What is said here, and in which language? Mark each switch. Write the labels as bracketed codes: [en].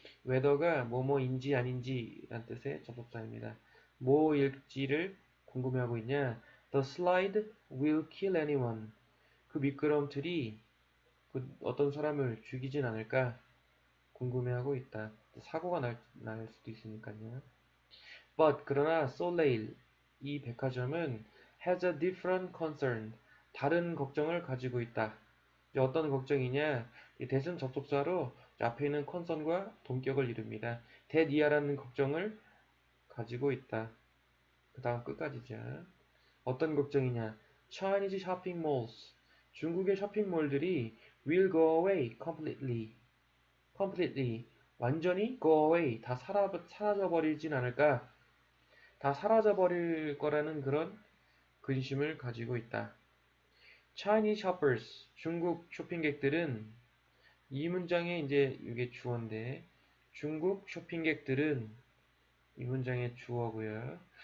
[ko] whether가 뭐뭐인지 아닌지 라는 뜻의 접속사입니다. 뭐일지를 궁금해하고 있냐? [en] The slide will kill anyone. [ko] 그 미끄럼틀이 어떤 사람을 죽이진 않을까 궁금해하고 있다. 사고가 날 수도 있으니까요. [en] But [ko] 그러나 [en] Soleil, [ko] 이 백화점은 [en] has a different concern. [ko] 다른 걱정을 가지고 있다. 이제 어떤 걱정이냐? 이 that은 접속사로 앞에 있는 concern과 동격을 이룹니다. that이야라는 걱정을 가지고 있다. 그 다음 끝까지죠. 어떤 걱정이냐? [en] Chinese shopping malls. [ko] 중국의 쇼핑몰들이 [en] will go away completely. completely. [ko] 완전히 [en] go away. [ko] 다 사라져버리진 않을까? 다 사라져버릴 거라는 그런 근심을 가지고 있다. [en] Chinese shoppers, [ko] 중국 쇼핑객들은, 이 문장에 이제 이게 주어인데, 중국 쇼핑객들은 이 문장의 주어고요.